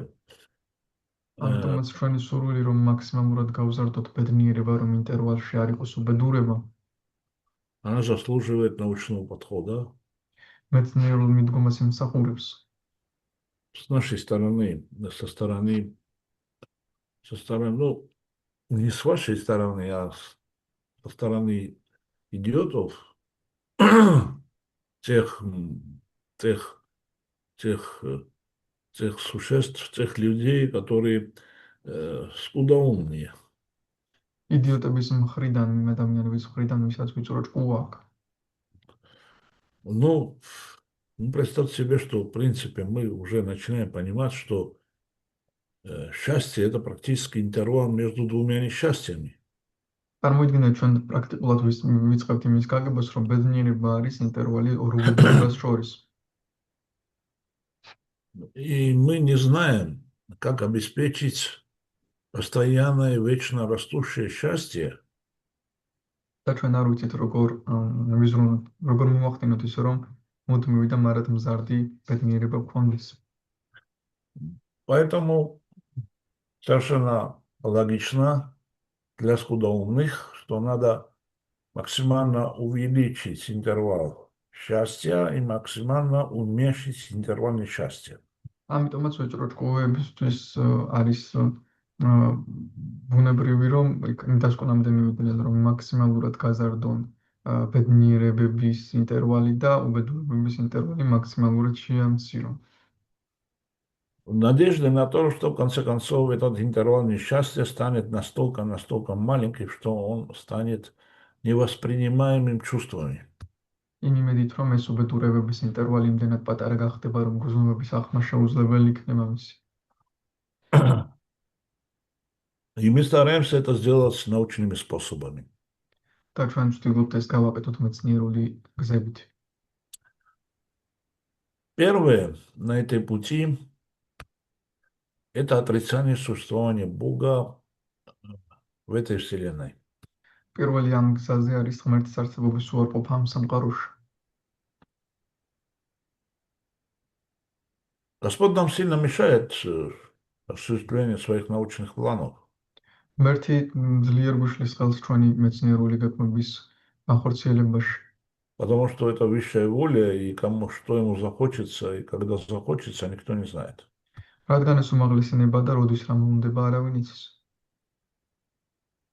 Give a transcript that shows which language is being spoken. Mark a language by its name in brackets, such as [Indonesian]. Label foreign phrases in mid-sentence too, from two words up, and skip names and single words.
[Georgian] ამიტომაც ჩვენი სურვილი რომ მაქსიმალურად გავზარდოთ ბედნიერება, რომ ინტერვალში არ იყოს უბედურება, [Russian] она заслуживает научного подхода. [Georgian] მეცნიერულ მიდგომას იმსახურებს. [Russian] С нашей стороны, со стороны, ну, не с вашей стороны, а со стороны идиотов, тех, тех, тех, тех существ, тех людей, которые скудоумные. [Georgian] იდიოტების მხრიდან, იმ ადამიანების მხრიდან, ვისაც ვიწრო ჭკუა აქვს. [Russian] Ну, представьте себе, что, в принципе, мы уже начинаем понимать, что счастье – это практически интервал между двумя несчастьями. [Georgian] წარმოიდგინეთ ჩვენ პრაქტიკულად ვიწყებთ იმის გაგებას, რომ ბედნიერება არის ინტერვალი ორ უბედურებას შორის. [Russian] И мы не знаем, как обеспечить постоянное и вечно растущее счастье. [Georgian] და ჩვენ არ ვიცით როგორ ვიზრუნოთ, როგორ მოვახდინოთ ისე რომ მუდმივი და მარად მზარდი ბედნიერება გქონდეს. [Russian] Поэтому совершенно логично для скудоумных, что надо максимально увеличить интервал счастья и максимально уменьшить интервал несчастья. [Georgian] ამიტომაც ვეჭრო ჭკუებისთვის არის ბუნებრივი რომ იმ დასკვნამდე მივიდნენ რომ მაქსიმალურად გაზარდონ ბედნიერებების ინტერვალი და უბედურებების ინტერვალი მაქსიმალურად შეამცირონ. [Russian] В надежде на то, что в конце концов этот интервал несчастья станет настолько маленьким, что он станет невоспринимаемым чувствами. [Georgian] იმ იმედით რომ ეს უბედურებების ინტერვალი იმდენად პატარა გახდება რომ გრძნობების აღქმა შეუძლებელი იქნება მისი. [Russian] И мы стараемся это сделать научными способами. [Georgian] და ჩვენ ვცდილობთ ეს გავაკეთოთ მეცნიერული გზებით. [Russian] Первое на этой пути – это отрицание существования Бога в этой вселенной. [Georgian] პირველი ამ გზაზე არის ღმერთის არსებობის უარყოფა ამ სამყაროში. [Russian] Господь нам сильно мешает осуществлению своих научных планов. [Georgian] ღმერთი ძლიერ გვიშლის ხელს ჩვენი მეცნიერული გეგმების განხორციელებაში. [Russian] Потому что это высшая воля, и кому что ему захочется, и когда захочется, никто не знает. [Georgian] რადგან ეს უმაღლესენება და როდის რა მომდება არავინ იცის.